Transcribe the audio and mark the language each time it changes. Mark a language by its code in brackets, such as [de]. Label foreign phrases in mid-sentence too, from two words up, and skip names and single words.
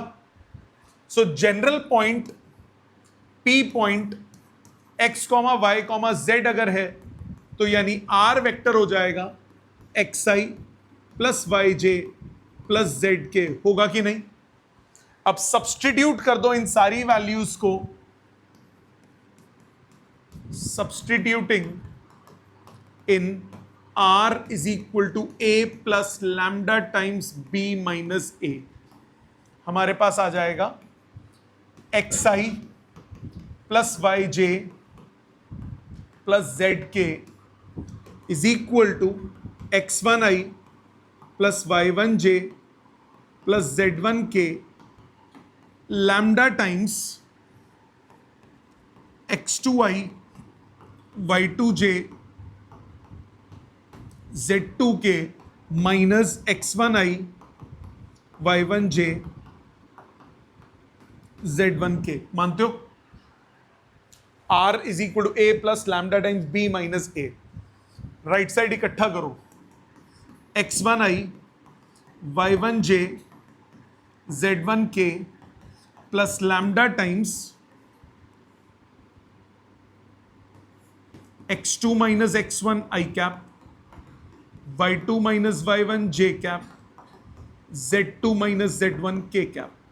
[en] so general point [hi] P पॉइंट x, y, z अगर है तो यानी R वेक्टर हो जाएगा [en] xi plus yj plus zk, [hi] होगा कि नहीं? अब सब्स्टिट्यूट कर दो इन सारी वैल्यूज को [en] substituting in R is equal to A plus lambda times B minus A, [hi] हमारे पास आ जाएगा [en] xi plus yj plus zk is equal to x1i plus y1j plus z1k lambda times x2i y2j z2k minus x1i y1j z1k। [hi] मानते हो? [en] R is equal to A plus lambda times B minus A. right side [hi] इकट्ठा करो, [en] x1i y1j z1k plus lambda times x2 minus x1 i cap y2 minus y1 j cap z2 minus z1 k cap.